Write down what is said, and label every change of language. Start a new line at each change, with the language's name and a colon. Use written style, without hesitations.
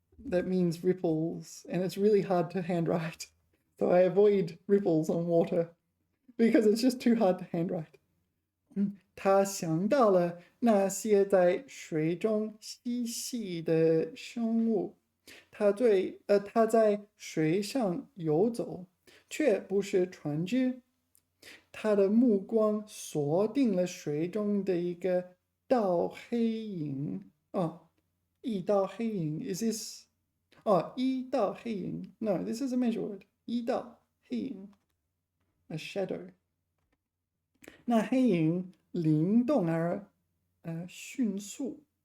English: That means ripples, and it's really hard to handwrite. So I avoid ripples on water because it's just too hard to handwrite.
Chinese: 他想到了那些在水中嬉戏的生物。他在水上游走，却不是船只。他的目光锁定了水中的一个道黑影。一道黑影
English: is this? 一道黑影 No, this is a measure word.
Chinese: 一道黑影
English: a shadow.
Chinese: 那黑影灵动而迅速。